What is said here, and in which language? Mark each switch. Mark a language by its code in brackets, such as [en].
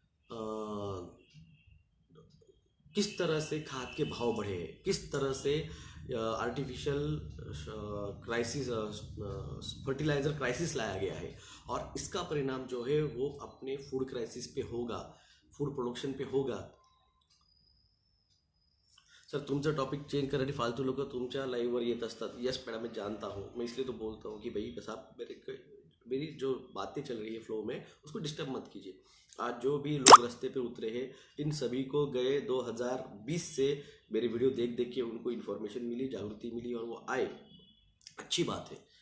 [hi] किस तरह से खाद के भाव बढ़े हैं, किस तरह से आर्टिफिशियल क्राइसिस, फर्टिलाइजर क्राइसिस लाया गया है, और इसका परिणाम जो है वो अपने फूड क्राइसिस पे होगा, फूड प्रोडक्शन पे होगा। [mr] सर तुमचं टॉपिक चेंज करण्यासाठी फालतू लोक तुमच्या लाईव्हवर येत असतात। [hi] यस मैडम, मैं जानता हूँ, मैं इसलिए तो बोलता हूँ कि भाई बस आप मेरी जो बातें चल रही है फ्लो में, उसको डिस्टर्ब मत कीजिए। आज जो भी लोग रास्ते पे उतरे हैं, इन सभी को गए 2020 से मेरे वीडियो देख देख के उनको इन्फॉर्मेशन मिली, जागृति मिली, और वो आए, अच्छी बात है।